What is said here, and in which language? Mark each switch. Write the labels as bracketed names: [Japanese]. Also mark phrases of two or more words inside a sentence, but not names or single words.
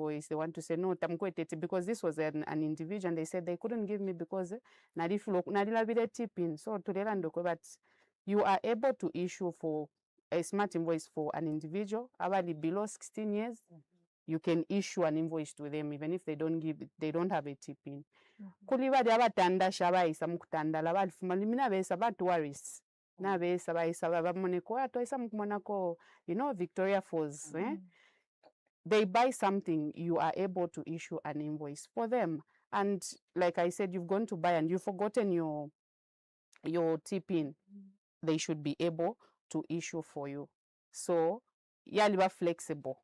[English] They want to say [Bemba] no tamkwete [English] because this was an individual and they said they couldn't give me because nadila tip-in. So but you are able to issue for a smart invoice for an individual abali below 16 years. You can issue an invoice to them even if they don't have a tip-in. [Bemba] Kuli bali abatanda shabayisa mukutandala balifuma limina besa ba tourists na besa bayisa bamoneko atoisa mukumonako Victoria Falls. [English] They buy something, you are able to issue an invoice for them. And like I said, you've gone to buy and you've forgotten your tip-in. They should be able to issue for you. So yaliba flexible.